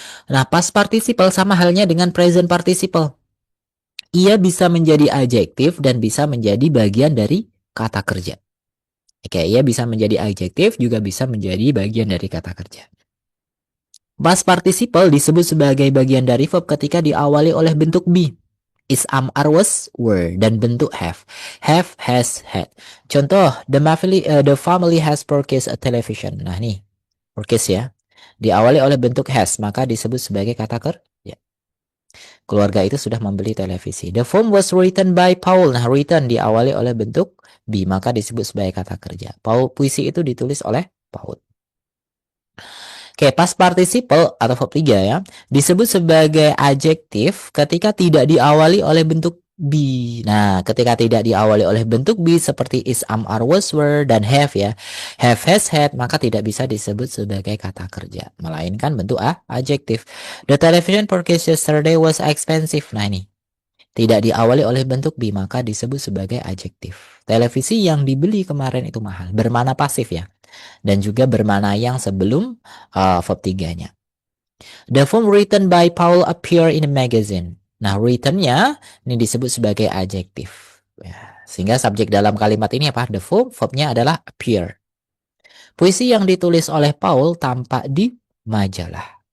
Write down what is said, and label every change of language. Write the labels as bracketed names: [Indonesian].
[Indonesian] Nah, past participle sama halnya dengan present participle. Ia bisa menjadi adjektif dan bisa menjadi bagian dari kata kerja. Oke, ia bisa menjadi adjektif juga bisa menjadi bagian dari kata kerja. Past participle disebut sebagai bagian dari verb ketika diawali oleh bentuk be. [English] Is, am, are, was, were, dan bentuk have. Have, has, had. Contoh, the family has purchased a television. [Indonesian] Nah nih, purchase ya. Diawali oleh bentuk has, maka disebut sebagai kata kerja. Keluarga itu sudah membeli televisi. [English] The poem was written by Paul. [Indonesian] Nah, written diawali oleh bentuk be, maka disebut sebagai kata kerja. Puisi itu ditulis oleh Paul. Oke, past participle atau verb 3 ya, disebut sebagai adjektif ketika tidak diawali oleh bentuk be. Nah, ketika tidak diawali oleh bentuk be seperti is, am, are, was, were, dan have ya. Have, has, had, maka tidak bisa disebut sebagai kata kerja. Melainkan bentuk adjektif. [English] The television purchased yesterday was expensive. Nah ini, [Indonesian] tidak diawali oleh bentuk be, maka disebut sebagai adjektif. Televisi yang dibeli kemarin itu mahal. Bermana pasif ya. Dan juga bermana yang sebelum verb 3-nya. [English] The poem written by Paul appear in a magazine. [Indonesian] Nah, written-nya ini disebut sebagai adjektif. Ya, sehingga subjek dalam kalimat ini apa? The poem, verb-nya adalah appear. Puisi yang ditulis oleh Paul tampak di majalah.